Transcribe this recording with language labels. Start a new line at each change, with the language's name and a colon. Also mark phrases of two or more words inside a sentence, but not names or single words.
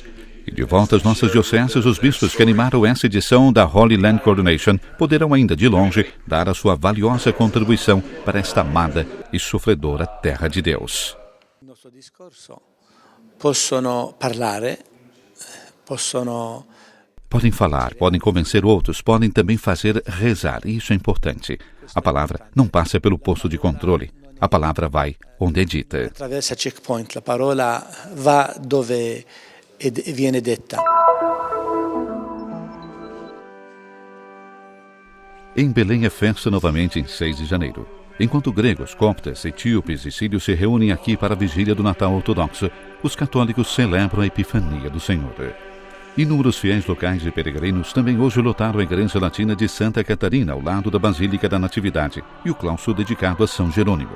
Portuguese: E de volta às nossas dioceses, os bispos que animaram essa edição da Holy Land Coordination poderão ainda de longe dar a sua valiosa contribuição para esta amada e sofredora Terra de Deus. Podem falar, podem convencer outros, podem também fazer rezar, e isso é importante. A palavra não passa pelo posto de controle, a palavra vai onde é dita.
Italian: Attraversa checkpoint, la parola va dove viene detta.
Portuguese: Em Belém é festa novamente em 6 de janeiro. Enquanto gregos, coptas, etíopes e sírios se reúnem aqui para a vigília do Natal ortodoxo, os católicos celebram a Epifania do Senhor. Inúmeros fiéis locais e peregrinos também hoje lotaram a Igreja Latina de Santa Catarina, ao lado da Basílica da Natividade, e o claustro dedicado a São Jerônimo.